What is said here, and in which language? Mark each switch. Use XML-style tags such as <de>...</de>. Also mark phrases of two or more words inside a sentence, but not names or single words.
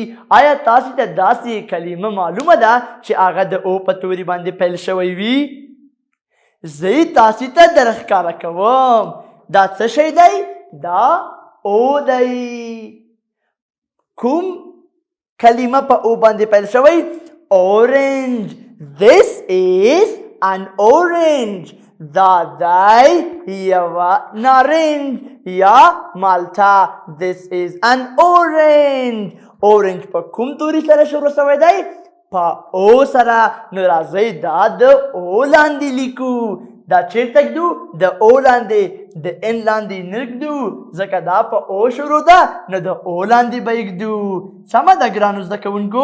<ps>آیا تاسې ته داسې کلمه معلومه ده چې هغه د او په توری باندې پیل شوی وي؟ زه یې تاسې ته در ښکاره کوم. دا څه شی دی؟ دا او دی. کوم کلمه په او باندې پیل شوی؟ اورنج.</ps> <en>This is an orange.</en> <ps>دا دی یوه نارنج یا مالټه.</ps> <en>This is an orange.</en> <ps>اورنج په کوم توری سره شروع شوی دی؟ په او سره. نو راځئ دا د او لاندې لیکو. دا چیرته ږدو؟ د او لاندې. د ان لاندې نه ږدو ځکه دا په او شروع ده. نو د او لاندې به یې ږدو. سمه ده ګرانو زده کوونکو؟</ps>